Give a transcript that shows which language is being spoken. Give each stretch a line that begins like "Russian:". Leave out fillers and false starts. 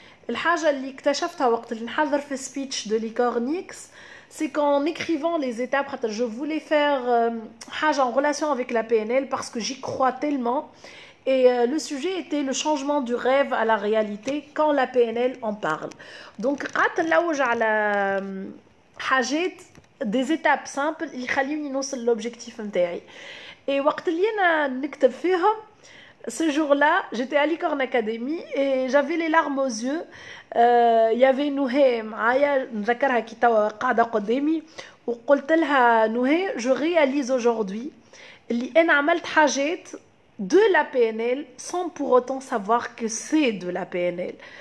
Arabic: الحاجة اللي اكتشفتها وقت اللي نحضر
French: في speech de Licornix, c'est qu'en écrivant les étapes, je voulais faire حاجة en relation avec la PNL parce que j'y crois tellement. Et le sujet était le changement du rêve à la réalité quand la PNL en parle.
Arabic: Donc, قعدت نلوج على حاجات
French: des étapes simples
Arabic: اللي يخليوني نوصل l'objectif نتاعي.
French: Et
Arabic: وقت اللي أنا نكتب فيهم,
French: ce jour-là, j'étais à Licorne Academy et j'avais les larmes aux yeux. Il y avait Nouhé
Arabic: معايا نذكرها كي توا قاعدة قدامي وقلت لها نوهي,
French: je réalise aujourd'hui
Arabic: اللي أنا عملت حاجات
French: de la PNL sans pour autant savoir que c'est de la PNL.